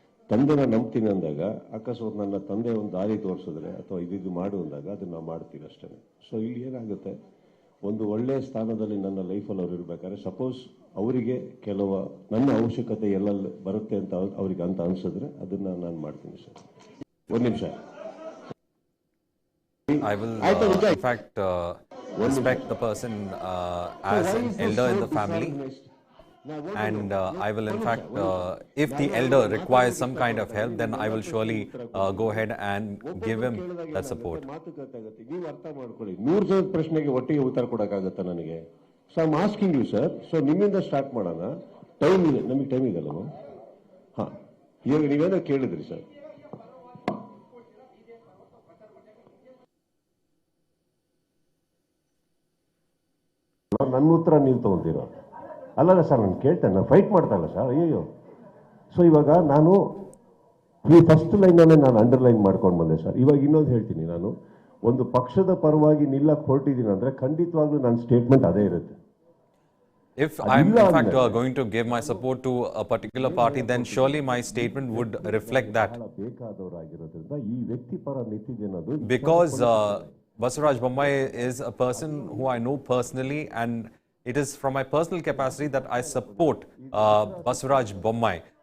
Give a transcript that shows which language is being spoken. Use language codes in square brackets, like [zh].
[kn] ತಂದೆನ ನಂಬ್ತೀನಿ ಅಂದಾಗ ಅಕಸ್ಮಾತ್ ನನ್ನ ತಂದೆ ಒಂದು ದಾರಿ ತೋರಿಸಿದ್ರೆ ಅಥವಾ ಇದು ಮಾಡು ಅಂದಾಗ ಅದನ್ನ ನಾವು ಮಾಡ್ತೀವಿ ಅಷ್ಟೇ. ಸೊ ಇಲ್ಲಿ ಏನಾಗುತ್ತೆ, ಒಂದು ಒಳ್ಳೆಯ ಸ್ಥಾನದಲ್ಲಿ ನನ್ನ ಲೈಫಲ್ಲಿ ಅವ್ರು ಇರ್ಬೇಕಾದ್ರೆ ಸಪೋಸ್ ಅವರಿಗೆ ಕೆಲವು ನನ್ನ ಅವಶ್ಯಕತೆ ಎಲ್ಲ ಬರುತ್ತೆ ಅಂತ ಅವ್ರಿಗೆ ಅಂತ ಅನ್ಸಿದ್ರೆ ಅದನ್ನ ನಾನು ಮಾಡ್ತೀನಿ ಸರ್. ಒಂದು ನಿಮಿಷ. [en] I will, in fact, respect the person as an elder in the family, and I will, in fact, if the elder requires some kind of help, then I will surely go ahead and give him that support. [kn] ನೀವು ಅರ್ಥ ಮಾಡ್ಕೊಳ್ಳಿ, 100 ಜನದ ಪ್ರಶ್ನೆಗೆ ಒಟ್ಟಿಗೆ ಉತ್ತರ ಕೊಡೋಕ್ಕಾಗತ್ತಾ ನನಗೆ? [en] So I am asking you sir. [kn] So ನಿಮ್ಮಿಂದ start ಮಾಡೋಣ. ಟೈಮ್ ಇದೆ, ನಮಗೆ ಟೈಮ್ ಇದೆಲ್ಲ. ಹಾ, ಈಗ ನೀವೇನೋ ಕೇಳಿದ್ರಿ ಸರ್. ನನ್ನ ಉತ್ತರ ನೀವು ತಗೊಂತೀರ? ಅಲ್ಲಲ್ಲ ಸರ್, ನಾನು ಕೇಳ್ತೇನೆ, ನಾನು ಫೈಟ್ ಮಾಡ್ತಾ ಇಲ್ಲ ಸರ್. ಅಯ್ಯೋ. ಸೊ ಇವಾಗ ನಾನು ಈ ಫಸ್ಟ್ ಲೈನನ್ನೇ ನಾನು ಅಂಡರ್ಲೈನ್ ಮಾಡ್ಕೊಂಡು ಬಂದೆ ಸರ್. ಇವಾಗ ಇನ್ನೊಂದು ಹೇಳ್ತೀನಿ, ನಾನು ಒಂದು ಪಕ್ಷದ ಪರವಾಗಿ ನಿಲ್ಲಕ್ಕೆ ಹೊರಟಿದ್ದೀನಿ ಅಂದ್ರೆ ಖಂಡಿತವಾಗ್ಲೂ ನನ್ನ ಸ್ಟೇಟ್ಮೆಂಟ್ ಅದೇ ಇರುತ್ತೆ. [en] If I'm, in fact, going to give my support to a particular party, then surely my statement would reflect that. [kn] ಬೇಕಾದವರಾಗಿರೋದ್ರಿಂದ ಈ ವ್ಯಕ್ತಿ ಪರ ನಿಂತಿದ್ದೇನದು [en] Because Basuraj Bommai is a person who I know personally, and it is from my personal capacity that I support Basuraj Bommai.